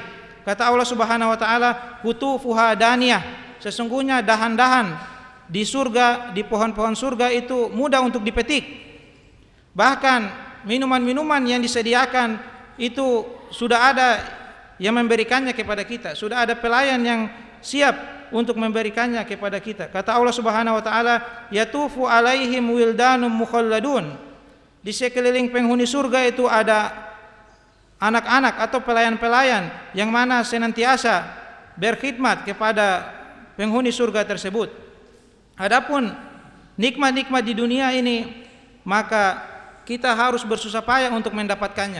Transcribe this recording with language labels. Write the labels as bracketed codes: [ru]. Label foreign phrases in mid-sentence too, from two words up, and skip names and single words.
[id] Kata Allah [ar] سبحانه وتعالى, قطوفها دانية, [id] sesungguhnya dahan-dahan di surga, di pohon-pohon surga itu mudah untuk dipetik. Bahkan minuman-minuman yang disediakan itu sudah ada yang memberikannya kepada kita, sudah ada pelayan yang siap untuk memberikannya kepada kita. Kata Allah [ar] سبحانه وتعالى, يطوف عليهم ولدان مخلدون, [id] di sekeliling penghuni surga itu ada anak-anak atau pelayan-pelayan yang mana senantiasa berkhidmat kepada penghuni surga tersebut. Adapun nikmat-nikmat di dunia ini, maka kita harus bersusah payah untuk mendapatkannya.